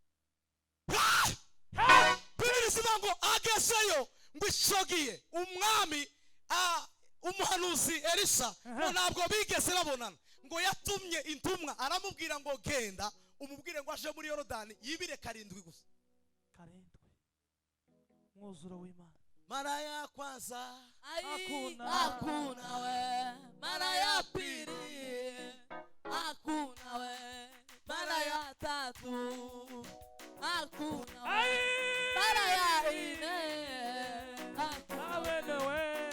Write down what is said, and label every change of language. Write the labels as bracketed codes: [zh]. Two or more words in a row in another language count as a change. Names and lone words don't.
[rw] Bibiliya ngo agezeyo ngo ishogiye umwami umuhanuzi Elisa ngo ntabwo bigeze babonana, ngo yatumye intumwa aramubwira ngo genda umubwire ngo aje muri Yorodani yibire 7 gusa. 7 mwuzuro w'Imana. [sw] Mara ya kwanza hakuna we, mara ya pili hakuna we, mara ya tatu hakuna we, mara ya ine [rw] Awene we.